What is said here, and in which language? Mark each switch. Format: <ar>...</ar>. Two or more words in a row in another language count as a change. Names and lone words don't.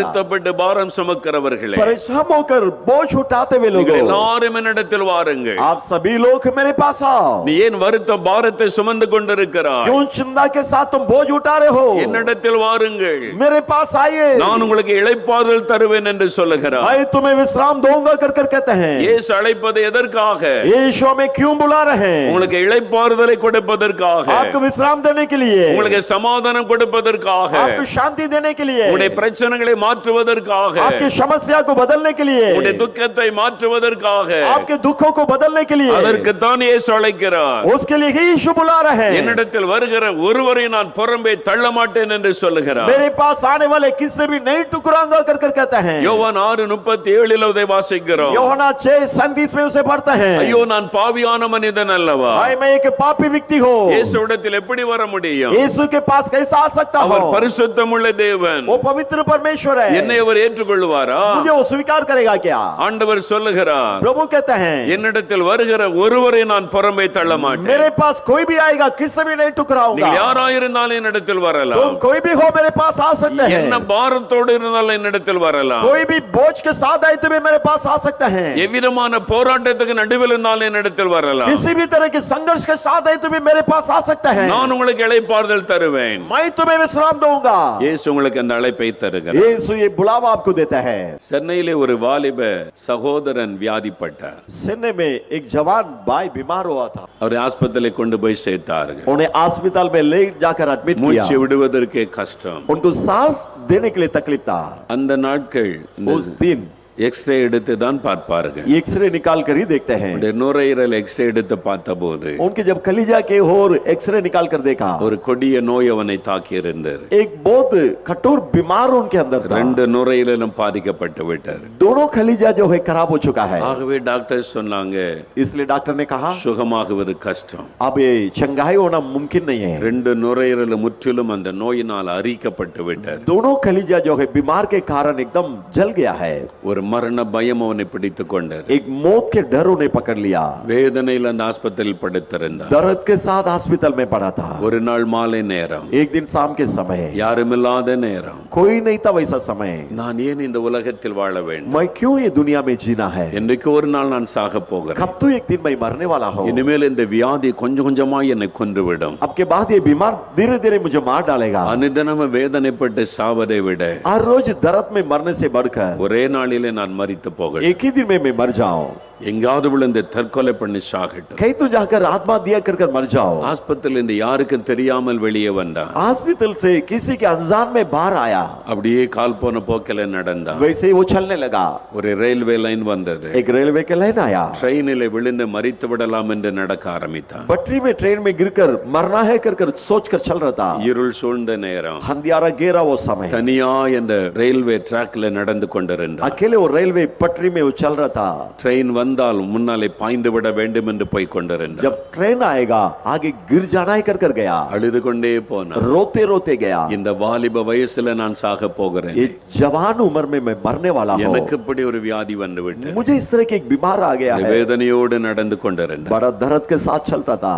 <ta>வருத்தப்பட்டு பாரம் சுமக்கிறவர்களே,</ta> <hi>परेशान होकर बोझ उठाते हुए लोग,</hi> <ta>எல்லாரும் என்னிடத்தில் வாருங்கள்.</ta> <hi>आप सभी लोग मेरे पास आओ।</hi> <ta>நீ ஏன் வருத்த பாரத்தை சுமந்து கொண்டிருக்கிறாய்?</ta> <hi>क्यों चिंता के साथ तुम बोझ उठा रहे हो?</hi> <ta>என்னிடத்தில் வாருங்கள்,</ta> <hi>मेरे पास आइए,</hi> <ta>நான் உங்களுக்கு இளைப்பாறுதல் தருவேன் என்று சொல்லுகிறார்.</ta> <hi>मैं तुम्हें विश्राम दूंगा कर कर कहते हैं।</hi> <ta>இயேசு அழைப்பது எதற்காக?</ta> <hi>यीशु हमें क्यों बुला रहे हैं?</hi> <ta>உங்களுக்கு இளைப்பாறுதலை கொடுப்பதற்காக,</ta> <hi>आपको विश्राम देने के लिए,</hi> <ta>உங்களுக்கு சமாதானம் கொடுப்பதற்காக,</ta> <hi>आपको शांति देने के लिए,</hi> <ta>உங்களுடைய பிரச்சனைகளை மாற்றுவதற்காக,</ta> <hi>आपकी समस्या को बदलने के लिए,</hi> <ta>உங்களுடைய துக்கத்தை மாற்றுவதற்காக,</ta> <hi>आपके दुखों को बदलने के लिए,</hi> <ta>அதற்கு தான் இயேசு அழைக்கிறார்.</ta> <hi>उसके लिए ही यीशु बुला रहे हैं।</hi> <ta>என்னிடத்தில் வருகிற ஒருவரை நான் புறம்பே தள்ள மாட்டேன் என்று சொல்லுகிறார்.</ta> <hi>मेरे पास आने वाले किससे भी नहीं टुकराऊंगा कर कर कहते हैं।</hi> <ta>யோவான் 6:37 அதை வாசிக்கிறோம்.</ta> <hi>யோவாन 6:37 में उसे पढ़ते हैं।</hi> <ta>ஐயோ நான் பாவியான மனிதன் அல்லவா?</ta> <hi>हाय मैं एक पापी व्यक्ति हूं।</hi> <ta>இயேசுவிடத்தில் எப்படி வர முடியும்?</ta> <hi>यीशु के पास कैसे आ सकता हूं?</hi> <ta>அவர் பரிசுத்தமுள்ள தேவன்.</ta> <hi>वो पवित्र परमेश्वर है।</hi> <ta>என்னை அவர் ஏற்றுக்கொள்வாரா?</ta> <hi>मुझे वो स्वीकार करेगा क्या?</hi> <ta>ஆண்டவர் சொல்லுகிறார்,</ta> <hi>प्रभु कहते हैं</hi> <ta>என்னிடத்தில் வருகிற ஒருவரை நான் புறம்பே தள்ள மாட்டேன்.</ta> <hi>मेरे पास कोई भी आएगा किससे भी नहीं टुकराऊंगा।</hi> <ta>நீங்கள் யாராயிருந்தாலும் என்னிடத்தில் வரலாம்.</ta> <hi>तुम कोई भी हो मेरे पास आ सकते हैं।</hi> <ta>என்ன பாரத்தோடு இருந்தாலும் என்னிடத்தில் வரலாம்.</ta> <hi>कोई भी बोझ के साथ आए तो भी मेरे पास आ सकते हैं।</hi> <ta>எவ்விதமான போராட்டத்துக்கு நடுவில் இருந்தாலும் என்னிடத்தில் வரலாம்.</ta> <hi>किसी भी तरह के संघर्ष के साथ आए तो भी मेरे पास आ सकते हैं।</hi> <ta>நான் உங்களுக்கு இளைப்பாறுதல் தருவேன்.</ta> <hi>मैं तुम्हें विश्राम दूंगा।</hi> <ta>இயேசு உங்களுக்கு அந்த அழைப்பை தருகிறார்.</ta> <hi>यीशु ये बुलावा आपको देता है।</hi> <ta>சென்னையிலே ஒரு வாலிப சகோதரன் வியாதிப்பட்டார்.</ta> <hi>सेने में एक जवान भाई बीमार हुआ था।</hi> <ta>அவரை ஆஸ்பத்திரியிலே கொண்டு போய் சேர்த்தார்கள்.</ta> <hi>उन्हें अस्पताल में ले जाकर एडमिट किया।</hi> <ta>மூச்சு விடுவதற்கே கஷ்டம்.</ta> <hi>उनको सांस देने के लिए तकलीफ था।</hi> <ta>அந்த நாட்கள்</ta> <hi>उस दिन</hi> <ta>எக்ஸ்ரே எடுத்து தான் பார்ப்பார்கள்.</ta> <hi>एक्सरे निकाल कर ही देखते हैं।</hi> <ta>நுரையீரல் எக்ஸ்ரே எடுத்து பார்த்தபோது</ta> <hi>उनके जब कलीजा के और एक्सरे निकाल कर देखा,</hi> <ta>ஒரு கொடிய நோய் அவனை தாக்கி இருந்தது.</ta> <hi>एक बहुत कठोर बीमार उनके अंदर था।</hi> <ta>ரெண்டு நுரையீரலும் பாதிக்கப்பட்டு விட்டார்.</ta> <hi>दोनों कलीजा जो है खराब हो चुका है।</hi> <ta>ஆகவே டாக்டர் சொன்னாங்க,</ta> <hi>इसलिए डॉक्टर ने कहा</hi> <ta>சுகமாகுவது கஷ்டம்.</ta> <hi>अब ये चंगाई होना मुमकिन नहीं है।</hi> <ta>ரெண்டு நுரையீரலும் முற்றிலும் அந்த நோயினால் அரிக்கப்பட்டு விட்டார்.</ta> <hi>दोनों कलीजा जो है बीमार के कारण एकदम जल गया है।</hi> <ta>ஒரு மரண பயம் அவனை பிடித்துக் கொண்டது.</ta> <hi>एक मौत के डर उन्हें पकड़ लिया।</hi> <ta>வேதனையில் அந்த ஆஸ்பத்திரியில் படுத்திருந்தார்.</ta> <hi>दर्द के साथ हॉस्पिटल में पड़ा था।</hi> <ta>ஒரு நாள் மாலை நேரம்,</ta> <hi>एक दिन शाम के समय,</hi> <ta>யாருமில்லாத நேரம்,</ta> <hi>कोई नहीं था वैसा समय।</hi> <ta>நான் ஏன் இந்த உலகத்தில் வாழ வேண்டும்?</ta> <hi>मैं क्यों ये दुनिया में जीना है?</hi> <ta>என்றைக்கு ஒரு நாள் நான் சாக போகிறேன்.</ta> <hi>कब तो एक दिन मैं मरने वाला हूँ।</hi> <ta>இனிமேல் இந்த வியாதி கொஞ்சம் கொஞ்சமா என்னை கொன்றுவிடும்.</ta> <hi>अब के बाद ये बीमार धीरे धीरे मुझे मार डालेगा।</hi> <ta>அனுதினம் வேதனைப்பட்டு சாவதை விட</ta> <hi>हर रोज दर्द में मरने से बढ़कर</hi> <ta>ஒரே நாளிலே நான் மரித்து போகிறேன்.</ta> <hi>एक ही दिन में मैं मर जाऊं।</hi> <ta>எங்காவது விழுந்து தற்கொலை பண்ணி சாகட்டும்.</ta> <hi>कहीं तो जाकर आत्महत्या कर कर मर जाओ।</hi> <ta>ஆஸ்பத்திரியில் இருந்து யாருக்கும் தெரியாமல் வெளியே வந்தான்.</ta> <hi>हॉस्पिटल से किसी के अनजान में बाहर आया।</hi> <ta>அப்படியே கால் போன போக்கில நடந்தான்.</ta> <hi>वैसे ही वो चलने लगा।</hi> <ta>ஒரு ரயில்வே லைன் வந்தது.</ta> <hi>एक रेलवे के लाइन आया।</hi> <ta>ட்ரெயினில் விழுந்து மரித்து விடலாம் என்று நடக்க ஆரம்பித்தான்.</ta> <hi>पटरी में ट्रेन में गिरकर मरना है कर कर सोच कर चल रहा था।</hi> <ta>இருள் சூழ்ந்த நேரம்,</ta> <hi>अंधियारा घेरा वो समय।</hi> <ta>தனியா இந்த ரயில்வே ட்ராக்ல நடந்து கொண்டிருந்தான்.</ta> <hi>अकेले वो रेलवे पटरी में वो चल रहा था।</hi> <ta>ட்ரெயின் வந்தால் முன்னாலே பாய்ந்து விட வேண்டும் என்று போய் கொண்டிருந்தான்.</ta> <hi>जब ट्रेन आएगा आगे गिर जाना है कर कर गया।</hi> <ta>அழுது கொண்டே போனான்.</ta> <hi>रोते रोते गया।</hi> <ta>இந்த வாலிப வயசுல நான் சாக போகிறேன்.</ta> <hi>ये जवान उम्र में मैं मरने वाला हूँ।</hi> <ta>எனக்கு இப்படி ஒரு வியாதி வந்து விட்டது.</ta> <hi>मुझे इस तरह की एक बीमार आ गया है।</hi> <ta>வேதனையோடு நடந்து கொண்டிருந்தான்.</ta> <hi>बड़ा दर्द के साथ चलता था।</hi>